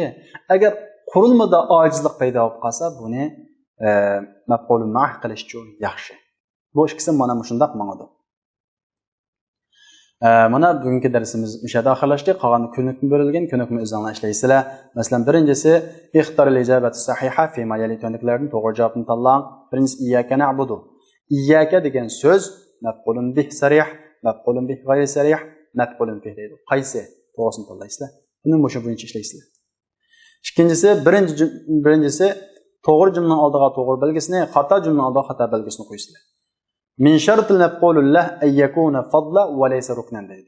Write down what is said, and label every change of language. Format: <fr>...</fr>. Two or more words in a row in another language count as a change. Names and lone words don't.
<uz>Agar qurilmada ojizlik paydo bo'lib qolsa, buni maf'ul ma'h qilish uchun yaxshi. Bu ikkisi mana shunday ma'noda. Mana bugungi darsimiz o'shada oxirlashdi. Qolgan kunlikni bo'rilgan, kunlikni o'zingizlar ishlaysizlar. Masalan, birinchisi</uz> <ar>اختر الإجابة الصحيحة في ما يلي</ar> <uz>to'niklarning to'g'ri javobini tanlang. Birinchisi</uz> <ar>إياك نعبد.</ar> <uz>Iyyaka degan so'z</uz> <ar>مفعول به صريح, مفعول به غير صريح, مفعول به</ar> <uz>deydi. Qaysi to'g'risini tanlaysizlar. Buni o'sha bo'yicha ishlaysizlar. Ikkinchisi birinchisi to'g'ri jumlaning oldiga to'g'ri belgisini, xato jumlaning oldiga xato belgisini qo'ysizlar.</uz> <ar>من شرط المفعول له أن يكون فضلة وليس ركنا deydi.</ar>